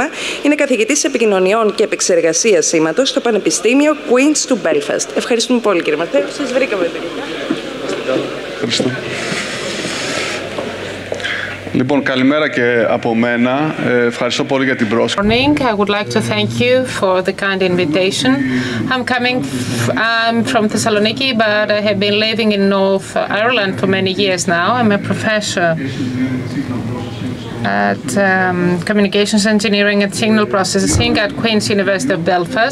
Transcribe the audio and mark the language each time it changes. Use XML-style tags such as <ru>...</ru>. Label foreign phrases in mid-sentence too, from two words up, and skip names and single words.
<el>Είναι καθηγητής επικοινωνιών και επεξεργασίας σήματος στο Πανεπιστήμιο Queen's του Belfast. Ευχαριστούμε πολύ, κύριε Ματθαίου. Σας βρήκαμε τελικά. Ευχαριστώ. Λοιπόν, καλημέρα και από μένα. Ευχαριστώ πολύ για την πρόσκληση.</el> <en>Morning. I would like to thank you for the kind invitation. I'm from Thessaloniki, but I have been living in North Ireland for many years now. I'm a professor at Communications Engineering and Signal Processing at Queen's University of Belfast.</en>